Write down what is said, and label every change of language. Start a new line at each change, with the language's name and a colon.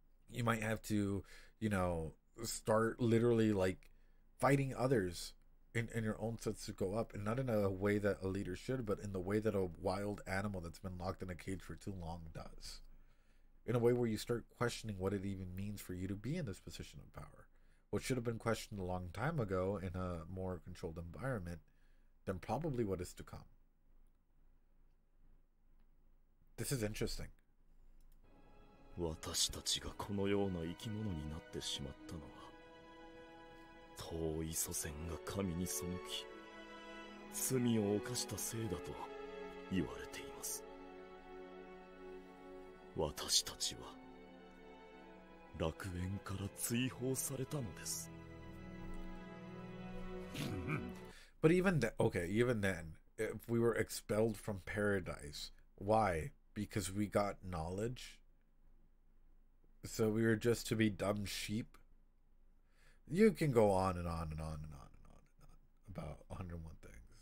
English: You might have to, you know, start literally like fighting others in your own sense to go up, and not in a way that a leader should, but in the way that a wild animal that's been locked in a cage for too long does. In a way where you start questioning what it even means for you to be in this position of power. What should have been questioned a long time ago in a more controlled environment than probably what is to come. This is interesting.
Japanese: 私たちがこのような生き物になってしまったのは、遠い祖先が神に背き、罪を犯したせいだと言われています。私たちは楽園から追放されたのです。
English: But even then, if we were expelled from paradise, why? Because we got knowledge? So we were just to be dumb sheep? You can go on and on and on and on and on and on about 101 things.